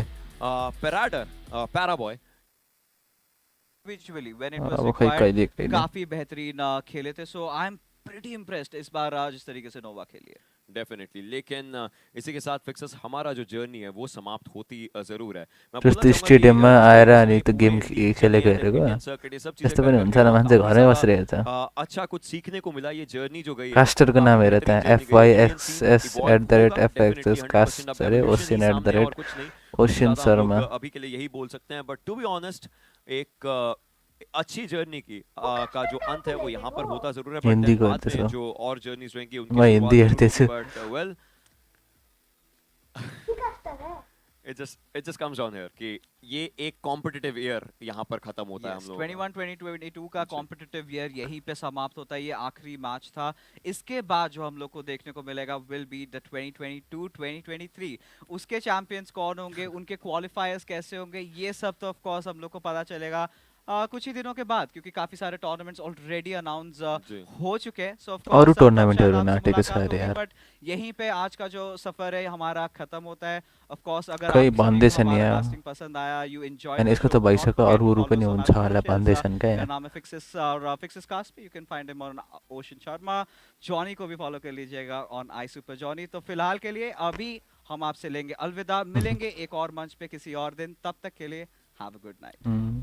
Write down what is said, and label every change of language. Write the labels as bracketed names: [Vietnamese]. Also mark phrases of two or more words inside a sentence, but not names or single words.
[Hindi] पैराबॉय [English] visually when it was required [Hindi] काफी बेहतरीन खेले थे। [English] so I am pretty impressed [Hindi] इस बार जिस तरीके से नोवा खेली है। डेफिनेटली, लेकिन इसी के साथ फिक्सर्स हमारा जो जर्नी है वो समाप्त होती जरूर है। [Nepali] जस्तो स्टेडियम में आएर अनि त गेम खेलेको हेरेको त्यस्तो पनि हुन्छ न, मान्छे घरै बसेर हेर्छ। [Hindi] अच्छा कुछ सीखने को मिला ये जर्नी जो गई है। [Nepali] कास्टरको नाम हेरे त FYXS@FX कास्ट अरे ओशियन शर्मा। [Hindi] अभी के लिए यही बोल सकते हैं, [English] but to be honest [Hindi] एक अच्छी जर्नी की का जो अंत है वो यहाँ पर होता जरूर है। हिंदी को जो और जर्नीज रहेंगी [Nepali] मैं हिंदी हेर्दै छु। [English] but well it just comes down here [Hindi] कि ये एक [English] competitive year [Hindi] यहाँ पर खत्म होता है हम लोग। 21-22 का [English] competitive year [Hindi] यहीं पे समाप्त होता है, ये आखिरी मैच था। इसके बाद जो हम लोग को देखने को मिलेगा [English] will be the 2022-2023. [Hindi] उसके चैंपियंस कौन होंगे, उनके क्वालिफायर्स कैसे होंगे, ये सब तो [English] of course [Hindi] हम लोग को पता चलेगा कुछ ही दिनों के बाद, क्योंकि काफी सारे टूर्नामेंट्स [English] already announce [Hindi] हो चुके हैं। [English] so of course [Hindi] और टूर्नामेंट नाटे सारे यार, बट यहीं पे आज का जो सफर है हमारा खत्म होता है। [English] of course [Hindi] अगर [Nepali] कोई भन्दै छन् यार [Hindi] कास्टिङ पसन्द आया, [English] you enjoy [Nepali] अनि यसको त भइसक्यो, अरु पनि हुन्छ होला भन्दै छन् के। [Hindi] नाम है फिक्सेस और फिक्सेस कास्ट पे [English] you can find him on Ocean Sharma. [Hindi] जॉनी को भी फॉलो कर लीजिएगा ऑन आई सुपर जॉनी। तो फिलहाल के लिए अभी हम आपसे लेंगे अलविदा, मिलेंगे एक और मंच पे किसी और दिन, तब तक के लिए [English] have a good night.